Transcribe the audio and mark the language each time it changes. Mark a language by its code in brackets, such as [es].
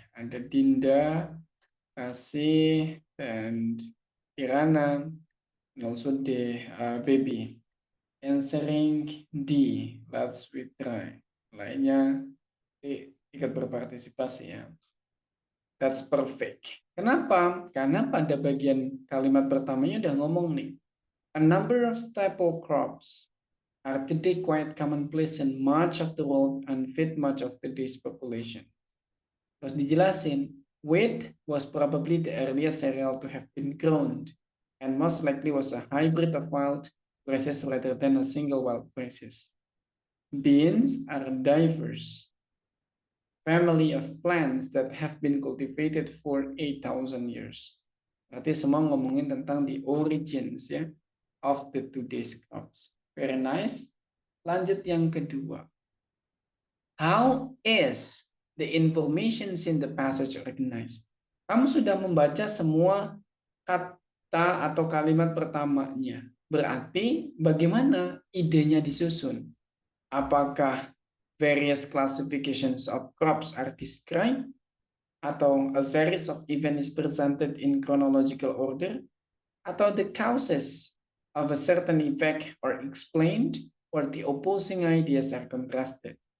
[id] Ada Dinda, Kasih, dan Kirana, [en] and also the baby. Answering D. Let's retry. [id] Lainnya ikut berpartisipasi ya. [en] That's perfect. [id] Kenapa? Karena pada bagian kalimat pertamanya udah ngomong nih. [en] A number of staple crops are today quite commonplace in much of the world and feed much of today's population. [id] Terus dijelasin, [en] wheat was probably the earliest cereal to have been grown, and most likely was a hybrid of wild races rather than a single wild races. Beans are a diverse family of plants that have been cultivated for 8,000 years. [id] Berarti semua ngomongin tentang [en] the origins ya of the today's crops. Very nice. [id] Lanjut yang kedua. [en] How is the information in the passage organized? [id] Kamu sudah membaca semua kata atau kalimat pertamanya. Berarti bagaimana idenya disusun? [en] Apakah various classifications of crops are described? Atau a series of events is presented in chronological order? Atau the causes of a certain effect are explained, or the opposing ideas are contrasted?